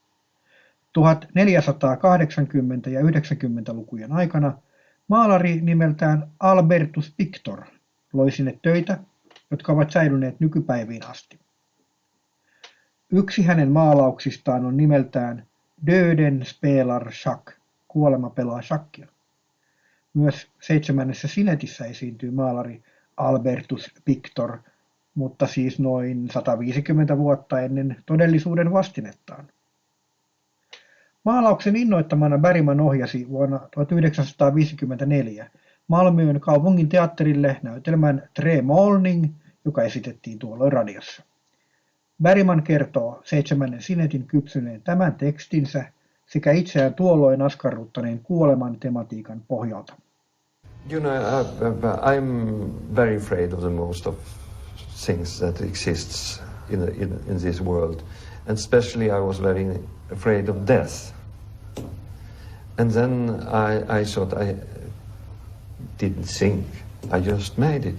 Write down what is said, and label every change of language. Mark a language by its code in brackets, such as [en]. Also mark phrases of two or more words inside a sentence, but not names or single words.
[fi] 1480- ja 90-lukujen aikana maalari nimeltään Albertus Pictor loi sinne töitä, jotka ovat säilyneet nykypäiviin asti. Yksi hänen maalauksistaan on nimeltään Döden spelar schack, kuolema pelaa shakkia. Myös 7. sinetissä esiintyy maalari Albertus Pictor, mutta siis noin 150 vuotta ennen todellisuuden vastinettaan. Maalauksen innoittamana Bergman ohjasi vuonna 1954 Malmön kaupungin teatterille näytelmän Tre Målning, joka esitettiin tuolloin radiossa. Bergman kertoo 7. sinetin kypsyneen tämän tekstinsä sekä itseään tuolloin askarruttaneen kuoleman tematiikan pohjalta. [en] You know, I'm very afraid of the most of things that exists in this world. And especially I was very afraid of death. And then I thought, I didn't think, I just made it.